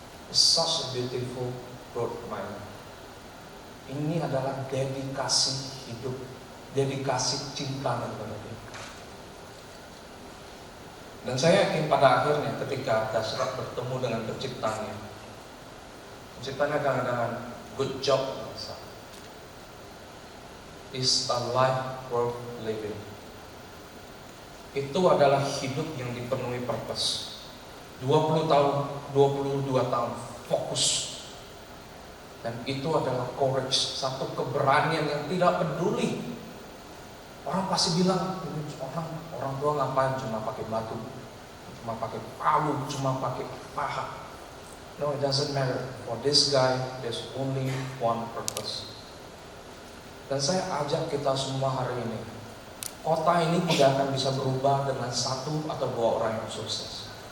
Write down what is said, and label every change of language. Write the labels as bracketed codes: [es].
[en] It's such a beautiful road, man. [id] Ini adalah dedikasi hidup, dedikasi cinta kepada dia. Dan saya yakin pada akhirnya ketika Dasrat bertemu dengan penciptanya kadang-kadang [en] good job, is a life worth living. [id] Itu adalah hidup yang dipenuhi purpose. 22 tahun fokus. Dan itu adalah courage, satu keberanian yang tidak peduli. Orang pasti bilang, ini orang tua ngapain cuma pakai batu, cuma pakai palu, cuma pakai paha. [en] No, it doesn't matter. For this guy, there's only one purpose. [id] Dan saya ajak kita semua hari ini, kota ini tidak akan bisa berubah dengan satu atau dua orang yang sukses.